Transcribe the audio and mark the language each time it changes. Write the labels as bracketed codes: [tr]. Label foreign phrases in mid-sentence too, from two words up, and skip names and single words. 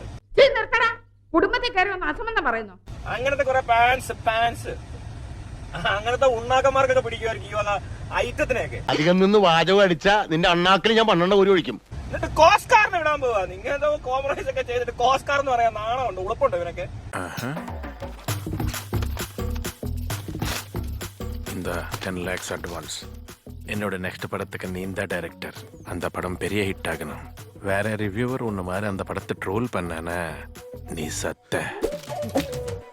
[ml] കുടുംബത്തിൽ കയറി വന്ന് അസംബന്ധം പറയുന്നു. അങ്ങനത്തെ കുറെ പാൻസ് അങ്ങനത്തെ ഉണ്ണാക്കന്മാർക്കൊക്കെ പിടിക്കുമായിരിക്കും ഈ വക ഐറ്റത്തിനെയൊക്കെ. അധികം നിന്ന് വാചകം അടിച്ചാ നിന്റെ അണ്ണാക്കിൽ ഞാൻ 12 ഒരു ഒഴിക്കും. എന്നിട്ട് കോസ്കാറിനെ വിടാൻ പോവാ. ഇങ്ങനത്തെ കോംപ്രമൈസ് ഒക്കെ ചെയ്തിട്ട് കോസ്കാർ എന്ന് പറയാൻ നാണമുണ്ട്, ഉളപ്പുണ്ട് ഇവനൊക്കെ. [ta] இந்த 10 lakhs அட்வான்ஸ். என்னோட நெக்ஸ்ட் படத்துக்கு நீ தான் டைரக்டர். அந்த படம் பெரிய ஹிட் ஆகணும். வேற ரிவ்யூவர் ஒன்று மாதிரி அந்த படத்தை ட்ரோல் பண்ணானே, நீ சத்த.